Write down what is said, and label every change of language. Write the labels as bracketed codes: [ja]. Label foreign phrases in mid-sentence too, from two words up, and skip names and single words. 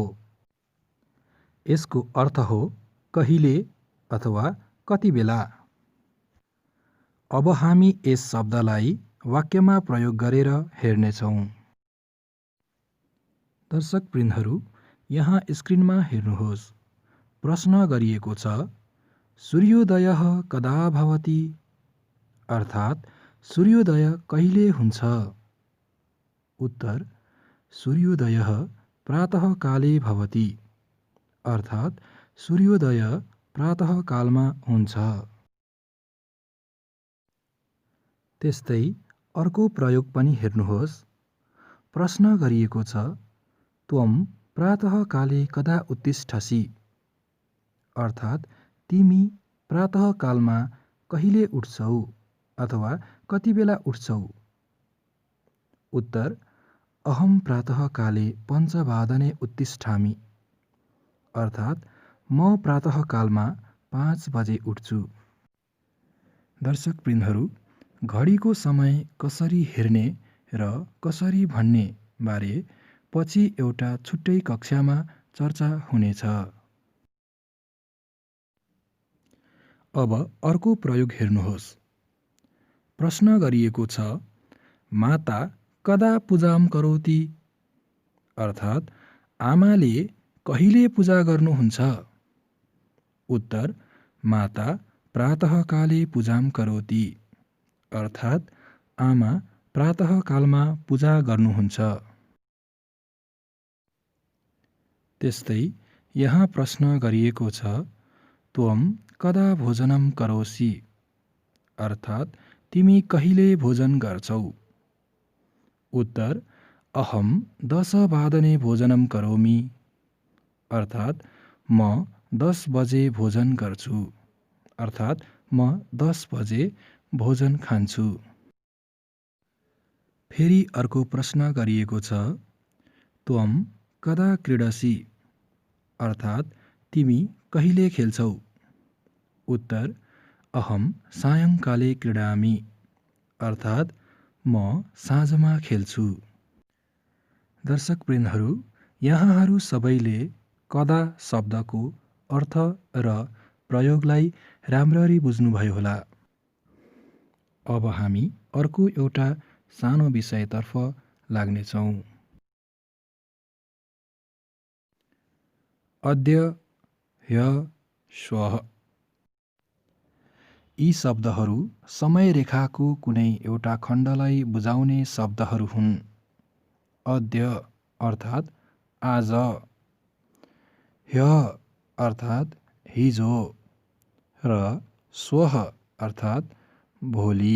[ne] यसको अर्थ हो कहिले अथवा कति बेला। अब हामी यस शब्दलाई वाक्यमा प्रयोग गरेर हेर्नेछौँ। दर्शकवृन्दहरू, यहाँ स्क्रिनमा हेर्नुहोस्। प्रश्न गरिएको छ [sa] सूर्योदयः कदा भवति [ne] अर्थात् सूर्योदय कहिले हुन्छ? उत्तर [sa] सूर्योदयः प्रातःकाले भवति [ne] अर्थात् सूर्योदय प्रातःकालमा हुन्छ। त्यस्तै अर्को प्रयोग पनि हेर्नुहोस्। प्रश्न गरिएको छ [sa] त्वं प्रातःकाले कदा उत्तिष्ठसि [ne] अर्थात् तिमी प्रातःकालमा कहिले उठ्छौ अथवा कति बेला उठ्छौ? उत्तर [sa] अहम प्रातःकाले 5 वादने उत्तिष्ठामि [ne] अर्थात् म प्रातःकालमा 5 बजे उठ्छु। दर्शकवृन्दहरू, घडीको समय कसरी हेर्ने र कसरी भन्ने बारे पछि एउटा छुट्टै कक्षामा चर्चा हुनेछ। अब अर्को प्रयोग हेर्नुहोस्। प्रश्न गरिएको छ [sa] माता कदा पूजाम करोति [ne] अर्थात् आमाले कहिले पूजा गर्नुहुन्छ? उत्तर [sa] माता प्रातःकाले पूजाम करोति [ne] अर्थात् आमा प्रातःकालमा पूजा गर्नुहुन्छ। त्यस्तै यहाँ प्रश्न गरिएको छ [sa] त्वं कदा भोजनम करोसि [ne] अर्थात् तिमी कहिले भोजन गर्छौ? उत्तर [sa] अहम 10 वादने भोजनम करोमि [ne] अर्थात् म 10 बजे भोजन गर्छु अर्थात् म 10 बजे भोजन खान्छु। फेरि अर्को प्रश्न गरिएको छ [sa] त्वं कदा क्रीडसि [ne] अर्थात् तिमी कहिले खेल्छौ? उत्तर [sa] अहम सायंकाले क्रीडामि [ne] अर्थात् म साँझमा खेल्छु। दर्शकवृन्दहरू, यहाँहरू सबैले कदा शब्दको अर्थ र प्रयोगलाई राम्ररी बुझ्नुभयो होला। अब हामी अर्को एउटा सानो विषयतर्फ लाग्नेछौँ। [sa] अद्य, ह्य, श्वः। [ne] यी शब्दहरू समय रेखाको कुनै एउटा खण्डलाई बुझाउने शब्दहरू हुन्। अद्य अर्थात् आज, ह्य अर्थात् हिजो र श्वः अर्थात् भोलि।